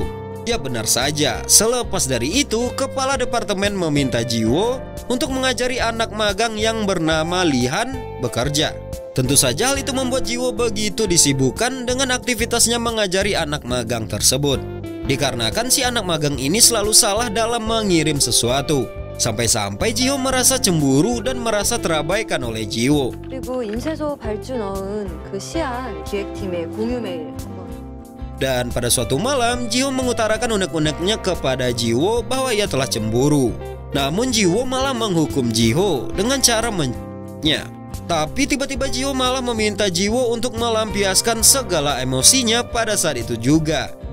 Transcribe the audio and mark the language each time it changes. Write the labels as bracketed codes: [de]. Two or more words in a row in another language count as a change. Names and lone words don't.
[id] Ya benar saja, selepas dari itu kepala departemen meminta Jiwo untuk mengajari anak magang yang bernama Lihan bekerja. Tentu saja hal itu membuat Jiwo begitu disibukkan dengan aktivitasnya mengajari anak magang tersebut. Dikarenakan si anak magang ini selalu salah dalam mengirim sesuatu. Sampai-sampai Jiho merasa cemburu dan merasa terabaikan oleh Jiwo. [ko] 그리고 인쇄소 발주 넣은 그 시안 기획팀의 공유 메일. [id] Dan pada suatu malam, Jiho mengutarakan unek-uneknya kepada Jiwo bahwa ia telah cemburu. Namun Jiwo malah menghukum Jiho dengan cara mennya. Tapi tiba-tiba Jiho malah meminta Jiwo untuk melampiaskan segala emosinya pada saat itu juga.